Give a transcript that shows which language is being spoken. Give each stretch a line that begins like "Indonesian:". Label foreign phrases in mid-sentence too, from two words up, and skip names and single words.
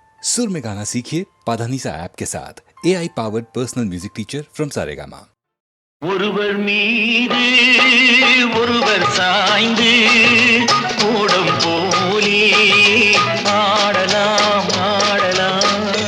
Hindi: सुर में गाना सीखिए पाधानीसा ऐप के साथ
English: AI powered personal music teacher from
Hindi: सारेगामा।
Tamil: ஒருவர் மீது ஒருவர் சாய்ந்து ஓடம் போலே ஆடலாம் ஆடலாம்.